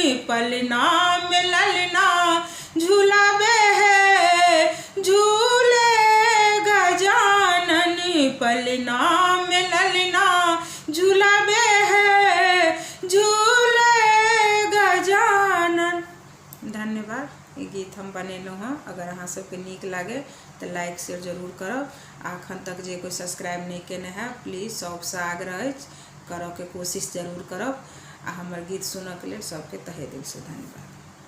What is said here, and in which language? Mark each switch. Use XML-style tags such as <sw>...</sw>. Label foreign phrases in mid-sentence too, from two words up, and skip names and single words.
<mai>पलना में ललना झूलाबे है झूले गजानन, पलना में ललना झूलाबे है झूले गजानन। धन्यवाद। ये गीत हम बनेलहुँ हँ। अगर अहाँ सबके नीक लागे तो लाइक शेयर जरूर करब। अखन तक जे कोई सब्सक्राइब नहीं केने है प्लीज सबसे आग्रह अछि करऽ के कोशिश जरूर करब। आ हमर गीत सुनऽ के लेल सबके तहे दिल से धन्यवाद।</mai>